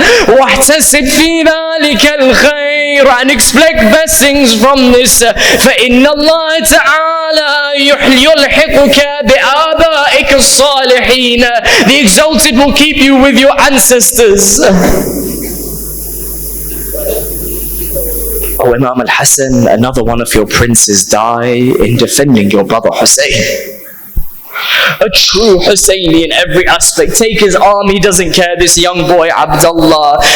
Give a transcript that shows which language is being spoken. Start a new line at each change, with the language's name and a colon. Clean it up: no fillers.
Arabic: واحتسب في ذلك الخير,
English: and expect blessings from this.
Arabic: فإن الله تعالى يلحقك بآبائك الصالحين.
English: The Exalted will keep you with your ancestors. Oh Imam al-Hassan, another one of your princes die in defending your brother Hussein. A true Husseini in every aspect. Take his arm, he doesn't care, this young boy Abdullah.